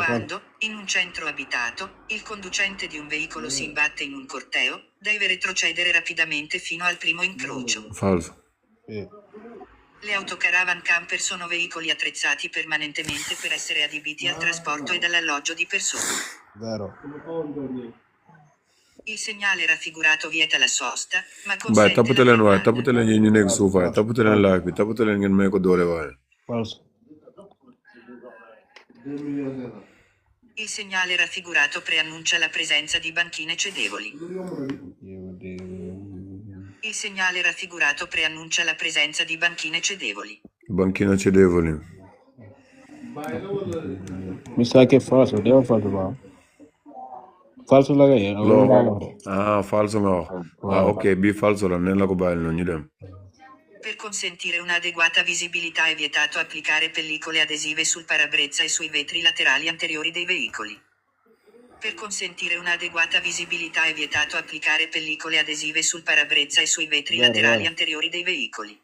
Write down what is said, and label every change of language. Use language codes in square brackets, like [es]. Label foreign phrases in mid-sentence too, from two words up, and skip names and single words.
[it] Quando, in un centro abitato, il conducente di un veicolo si imbatte in un corteo, deve retrocedere rapidamente fino al primo incrocio. Falso. Sì. Le autocaravan camper sono veicoli attrezzati permanentemente per essere adibiti al trasporto e all'alloggio di persone. Vero. Il segnale raffigurato vieta la sosta, ma Bye, consente la [wo] taputelen waay, [it] fermata. [wo] taputelen ñu nekk suuf waay, taputelen live bi, taputelen ngeen may ko doole waay. [it] Falso. Il segnale raffigurato preannuncia la presenza di banchine cedevoli. Il segnale raffigurato preannuncia la presenza di banchine cedevoli. Banchina cedevoli. Mi sa che è falso, devo falso ma. [wo] Falso la che Lo. Ah, falso nga wax. Ah, ok, bi falso la neen la ko bàyyil noonu ñu dem. [it] Per consentire un'adeguata visibilità è vietato applicare pellicole adesive sul parabrezza e sui vetri laterali anteriori dei veicoli. Per consentire un'adeguata visibilità è vietato applicare pellicole adesive sul parabrezza e sui vetri laterali anteriori dei veicoli.